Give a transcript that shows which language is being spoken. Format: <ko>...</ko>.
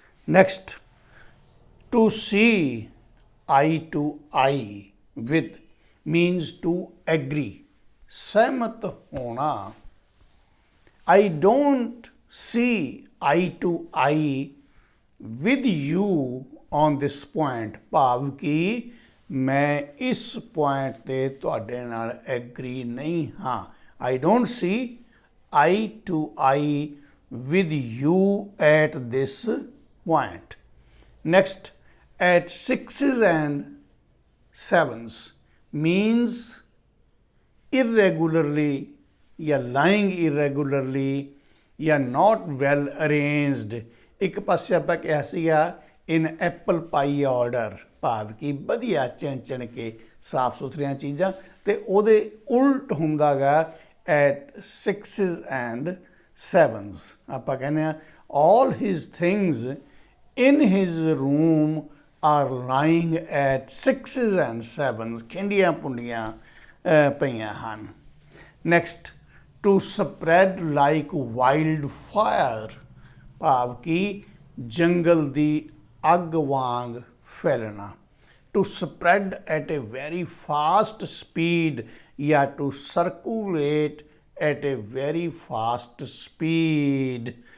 <en>next, to see eye to eye with means to agree,</en> <pa>ਸਹਿਮਤ ਹੋਣਾ।</pa> <en>I don't see eye to eye with you on this point,</en> <pa>ਭਾਵ ਕਿ ਮੈਂ ਇਸ point 'ਤੇ ਤੁਹਾਡੇ ਨਾਲ ਐਗਰੀ ਨਹੀਂ ਹਾਂ।</pa> <en>I don't see eye to eye with you at this point. Next, at 6s and 7s means irregularly ਜਾਂ lying irregularly ਜਾਂ not well arranged।</en> <pa>ਇੱਕ ਪਾਸੇ ਆਪਾਂ ਕਿਹਾ ਸੀਗਾ</pa> <en>in apple pie order,</en> <pa>ਭਾਵ ਕਿ ਵਧੀਆ ਚਿਣ ਕੇ ਸਾਫ ਸੁਥਰੀਆਂ ਚੀਜ਼ਾਂ, ਅਤੇ ਉਹਦੇ ਉਲਟ ਹੁੰਦਾ ਗਾ</pa> <en>at 6s and 7s।</en> <pa>ਆਪਾਂ ਕਹਿੰਦੇ ਹਾਂ</pa> <en>all his things in his room are lying at 6s and 7s,</en> <pa>ਖਿੰਡੀਆਂ ਪੁੰਡੀਆਂ ਪਈਆਂ ਹਨ।</pa> <en>next, to spread like wildfire,</en> <pa>ਭਾਵ ਕਿ ਜੰਗਲ ਦੀ ਅੱਗ ਵਾਂਗ ਫੈਲਣਾ।</pa> <en>To spread at a very fast speed ਜਾਂ to circulate at a very fast speed.</en>